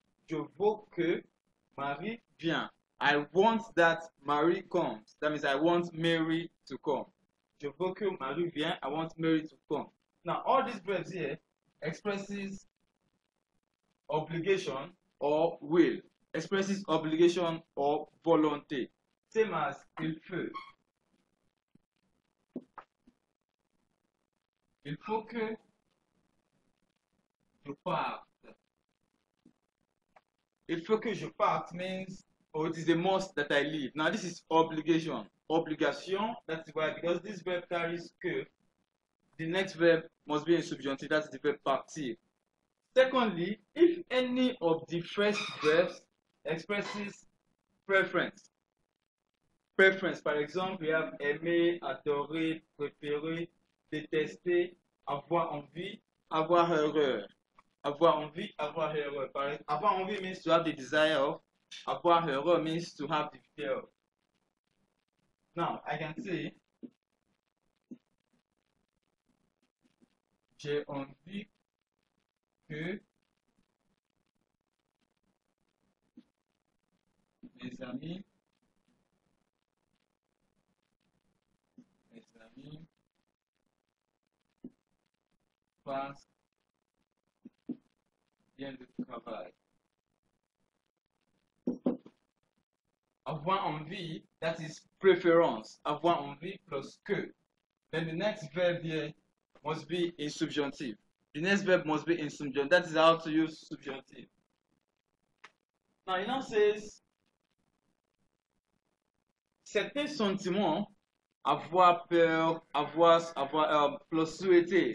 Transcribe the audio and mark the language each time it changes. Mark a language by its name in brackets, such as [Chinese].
[French] Je veux que Marie vienne. [English] I want that Marie comes. That means I want Mary to come. [French] Je veux que Marie vienne. [English] I want Mary to come. Now, all these verbs here expresses obligation or will, expresses obligation or volonté. Same as [French] il faut. Il faut que je parte. Il faut que je parte [English] means, oh, it is a must that I leave. Now, this is obligation. Obligation, that's why, because this verb carries que, the next verb must be in subjunctive, that's the verb partir. Secondly, if any of the first verbs expresses preference. [French] Preference, par exemple, [English] we have [French] aimer, adorer, préférer, détester, avoir envie, avoir horreur. Avoir envie, avoir horror. Avoir envie [English] means to have the desire of. [French] Avoir horror [English] means to have the fear of. Now, I can say, [French] j'ai envie que mes amis fassent bien le travail. Avoir envie, [English] that is preference. [French] Avoir envie plus que. [English] Then the next verb here must be in subjunctive. The next verb must be in subjunctive. That is how to use subjunctive. Now, it now says, [French] certains sentiments, avoir peur, avoir plus souhaiter.